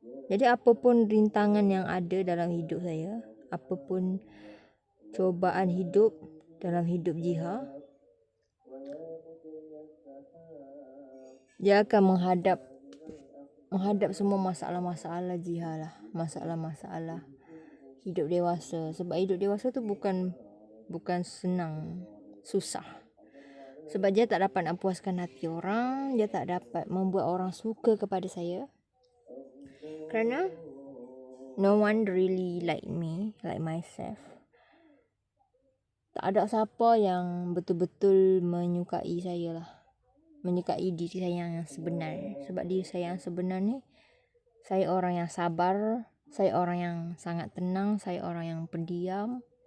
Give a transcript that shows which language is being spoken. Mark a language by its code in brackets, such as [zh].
[ms] Jadi apapun rintangan yang ada dalam hidup saya, apapun cubaan hidup dalam hidup Jiha, dia akan menghadap semua masalah-masalah Jiha lah. Masalah-masalah hidup dewasa. Sebab hidup dewasa tu bukan senang, susah. Sebab dia tak dapat nak puaskan hati orang, dia tak dapat membuat orang suka kepada saya. Kerana [en] no one really like me, like myself. [ms] Tak ada siapa yang betul-betul menyukai saya lah. Menyukai diri saya yang sebenar. Sebab diri saya yang sebenar ni, saya orang yang sabar, saya orang yang sangat tenang, saya orang yang pendiam.